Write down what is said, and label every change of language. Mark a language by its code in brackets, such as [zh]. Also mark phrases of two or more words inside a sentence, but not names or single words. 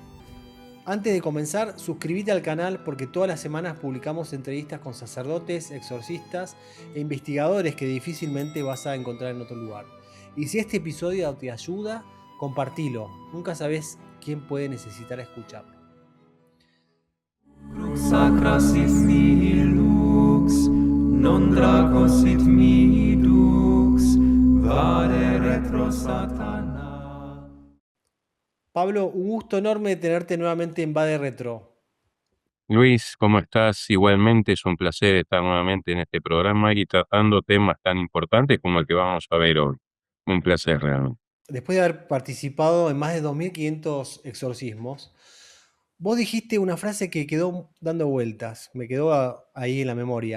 [es] Antes de comenzar, suscríbete al canal porque todas las semanas publicamos entrevistas con sacerdotes, exorcistas e investigadores que difícilmente vas a encontrar en otro lugar. Y si este episodio te ayuda, compartilo. Nunca sabes quién puede necesitar escucharlo. [la] Crux sacra sit mihi lux, non draco sit mihi dux, vade retro Satana. [es] Pablo, un gusto enorme tenerte nuevamente en Bade Retro. Luis, ¿cómo estás? Igualmente es un placer estar nuevamente en este programa y tratando temas tan importantes como el que vamos a ver hoy. Un placer realmente. Después de haber participado en más de 2.500 exorcismos, vos dijiste una frase que quedó dando vueltas, me quedó ahí en la memoria.